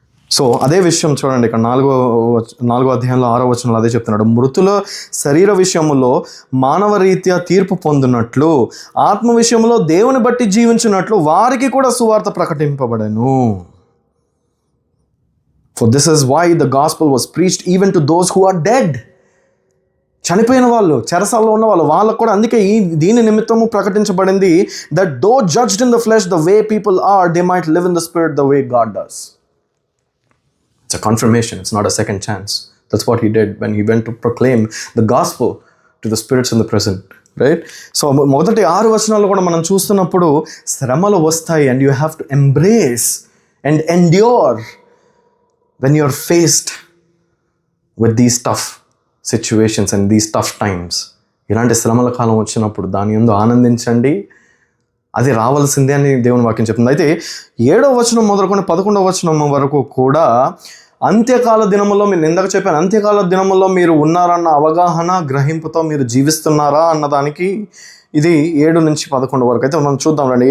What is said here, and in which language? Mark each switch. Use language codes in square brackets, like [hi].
[te] So అదే విషయం చూడండి, ఇక్కడ 4వ అధ్యాయంలో 6వ వచనంలో అదే చెప్తున్నాడు. మృతుల శరీర విషయములో మానవ రీత్యా తీర్పు పొందినట్లు, ఆత్మ విషయంలో దేవుని బట్టి జీవించినట్లు వారికి కూడా సువార్త ప్రకటింపబడెను. [en] For this is why the gospel was preached even to those who are dead. [te] చనిపోయిన వాళ్ళు, చెరసాల్లో ఉన్న వాళ్ళకు కూడా అందుకే దీని నిమిత్తము ప్రకటించబడింది. [en] That though judged in the flesh the way people are, they might live in the spirit the way God does. It's a confirmation. It's not a second chance. That's what he did when he went to proclaim the gospel to the spirits in the prison, right? So [te] మొదటి 6 వచనాలు కూడా మనం చూస్తున్నప్పుడు శ్రమలు వస్తాయి, [en] and you have to embrace and endure when you're faced with these tough situations and these tough times. [te] ఇలాంటి శ్రమల కాలం వచ్చినప్పుడు దాని యందు ఆనందించండి, అది రావాల్సిందే అని దేవుని వాక్యం చెప్తుంది. అయితే 7వ వచనం మొదలుకొని 11వ వచనం వరకు కూడా అంత్యకాల దినములో, మీరు ఇందాక చెప్పాను, అంత్యకాల దినములో మీరు ఉన్నారన్న అవగాహన, గ్రహింపుతో మీరు జీవిస్తున్నారా అన్నదానికి ఇది 7 నుంచి 11 వరకు అయితే మనం చూద్దాం రండి.